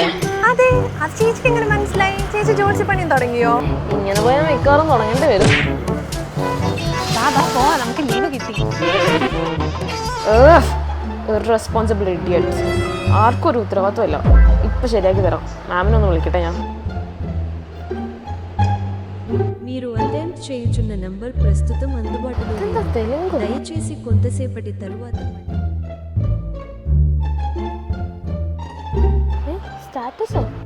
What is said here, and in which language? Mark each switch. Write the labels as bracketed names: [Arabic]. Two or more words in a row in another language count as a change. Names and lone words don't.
[Malayalam] അതെ, അത് ചേച്ചിക്ക് എങ്ങനെ മനസ്സിലായി? ചേച്ചി ജോലി പണിയും തുടങ്ങിയോ? ഇങ്ങനെ പോയാൽ മിക്കവാറും തുടങ്ങേണ്ടി വരും. പോവാ, നമുക്ക് ലീവ് കിട്ടി. [English] Responsible idiots. [Malayalam] ആർക്കും ഒരു ഉത്തരവാദിത്വമില്ല. ഇപ്പം ശരിയാക്കി തരാം. മാമിനൊന്ന് വിളിക്കട്ടെ ഞാൻ. [Telugu] మీరు అటెంప్ట్ చేయుచున్న నంబర్ ప్రస్తుతం అందుబాటులో లేదు. దయచేసి కొంతసేపటి తరువాత [Malayalam] സ്റ്റാറ്റസോ?